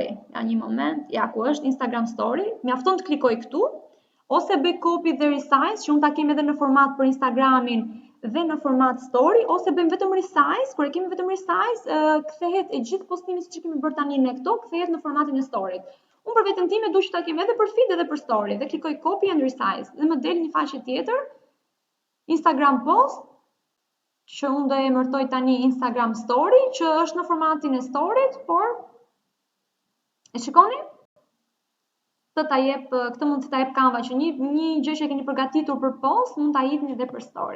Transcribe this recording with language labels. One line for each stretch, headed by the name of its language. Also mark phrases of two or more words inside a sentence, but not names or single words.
Albanian: Ja një moment, ja ku është Instagram story, mjafton të klikoj këtu, ose bëj copy dhe resize, që unë ta kem edhe në format për Instagramin dhe në format story, ose bëjmë vetëm resize, kur e kemi vetëm resize, kthehet e gjithë postimi siç kemi bërë tani ne këto, kthehet në formatin e story. Unë për veten time dua që ta kem edhe për feed edhe për story, dhe klikoj
English: copy and resize,
Albanian: dhe më del një faqe tjetër, Instagram post, që unë do e emërtoj tani Instagram story, që është në formatin e storyt, por e shikoni? Këtë mund të ta jep Canva, që një gjë që keni përgatitur për post, mund ta jepni edhe për story.